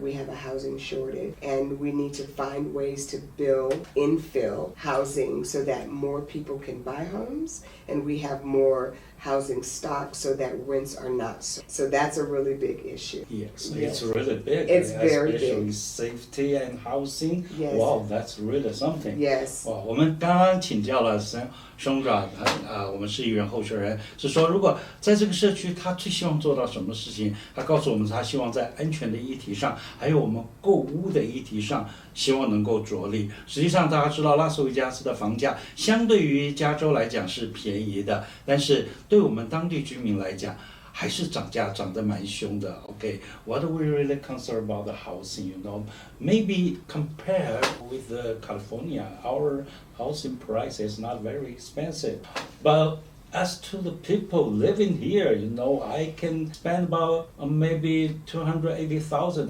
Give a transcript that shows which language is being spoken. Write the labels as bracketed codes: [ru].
[en] We have a housing shortage, and we need to find ways to build infill housing so that more people can buy homes and we have more housing stock so that rents are not so that's a really big issue. Yes, it's really big. It's very especially big. Safety and housing. Yes. Wow, that's really something. Yes. [zh] 哇，我们刚刚请教了Shondra，我们市议员候选人是说，如果在这个社区，他最希望做到什么事情？他告诉我们，他希望在安全的议题上，还有我们购屋的议题上，希望能够着力。实际上，大家知道拉斯维加斯的房价相对于加州来讲是便宜的，但是对我们当地居民来讲，还是涨价涨得蛮凶的。 [en] Okay, what are we really concerned about the housing? Maybe compared with California, our housing price is not very expensive, but as to the people living here, I can spend about maybe $280,000.